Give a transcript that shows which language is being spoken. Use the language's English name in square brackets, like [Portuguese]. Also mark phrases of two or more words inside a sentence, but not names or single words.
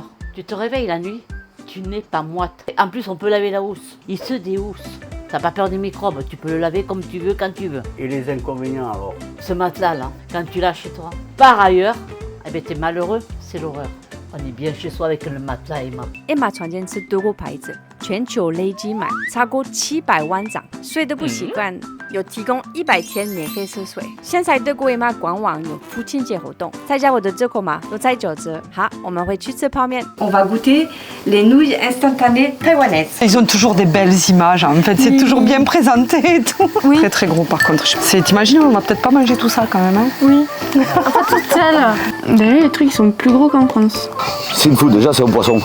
[French] Tu te réveilles la nuit, tu n'es pas moite. En plus on peut laver la housse, il se déhousse. T'as pas peur des microbes, tu peux le laver comme tu veux, quand tu veux. Et les inconvénients alors? Ce matelas là, quand tu l'as chez toi. Par ailleurs, eh ben t'es malheureux, c'est l'horreur. On est bien chez soi avec le matelas Emma. [Chinese] Emma 床间是德国牌子，全球累计买超过700万张，睡得不习惯，有提供100天免费试睡。现在德国 Emma 官网有父亲节活动，再加我的折扣码都在9折。好，我们回去吃泡面。 [French] On va goûter les nouilles instantanées taïwanaises. Ils ont toujours des belles images, en fait, c'est toujours bien présenté et tout. Oui. Très très gros par contre. T'imagines, on va peut-être pas manger tout ça quand même. Hein. Oui. En fait, toute seule. D'ailleurs, les trucs ils sont plus gros qu'en France. Seafood déjà c'est un poisson.